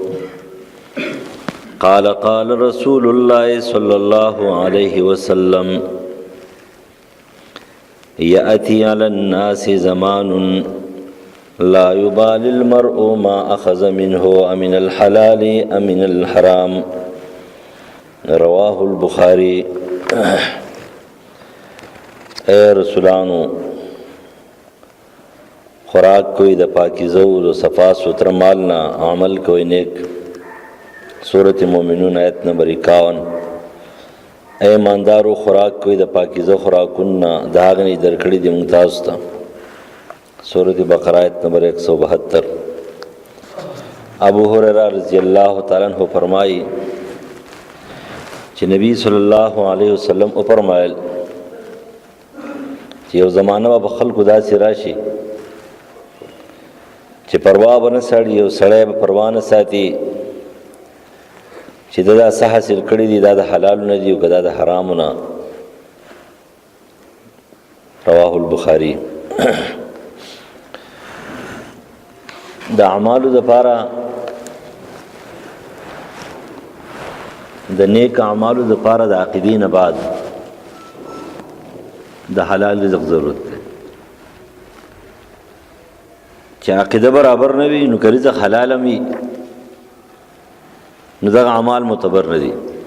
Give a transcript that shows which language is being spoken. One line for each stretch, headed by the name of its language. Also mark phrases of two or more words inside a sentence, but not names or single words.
Arabic: قال قال رسول الله صلى الله عليه وسلم يأتي على الناس زمان لا يبالي المرء ما أخذ منه أمن الحلال أمن الحرام رواه البخاري.
Pashto: اے رسولانو خوراک کوئی د پاکیزه او صفا ستر مالنا عمل کوئی نیک. سورۃ مومنون آیت نمبر 51. اے ایماندارو خوراک کوئی د پاکیزه خوراکونه د هغه نه درکړي دي موږ تاسو ته. سورۃ بقره آیت نمبر 172. ابو هريره
Arabic: رضی الله تعالی عنہ
Pashto: فرمایي چې نبی
Arabic: صلی الله علیه وسلم
Pashto: او فرمایل چې یو زمانہ به خلکو داسې راشي چې پروا ونه سړی یو سړی به پروا نه ساتي چې دا څه حاصل کړی دي دا د حلال نه دي او دا د حرام نه.
Arabic: رواه البخاري.
Pashto: د اعمالو لپاره د نیک اعمالو لپاره د عقیدې نه بعد د حلال رزق ضرورت دی. چې عقیده برابر نه وي نو که رزق حلال هم وي نو دغه اعمال معتبر نه دي.